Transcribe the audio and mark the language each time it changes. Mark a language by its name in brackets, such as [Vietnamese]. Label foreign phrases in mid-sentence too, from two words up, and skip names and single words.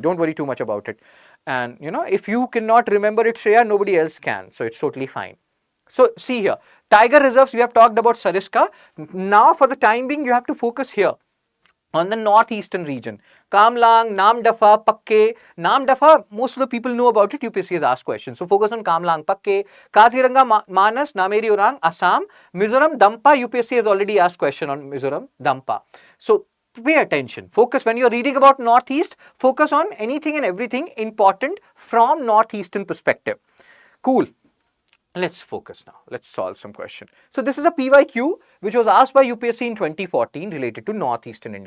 [English] Don't worry too much about it. And if you cannot remember it, Shreya, nobody else can. So it's totally fine. So see here, tiger reserves, we have talked about Sariska. Now for the time being, you have to focus here on the northeastern region. Kamlang, Namdafa, Pakke. Namdafa, most of the people know about it. UPSC has asked questions. So focus on Kamlang, Pakke. Kaziranga, Manas, Nameri Orang, Assam. Mizoram, Dampa. UPSC has already asked question on Mizoram, Dampa. So pay attention. Focus when you're reading about northeast. Focus on anything and everything important from northeastern perspective. Cool. Let's focus now. Let's solve some question. So this is a PYQ which was asked by UPSC in 2014 related to northeastern India.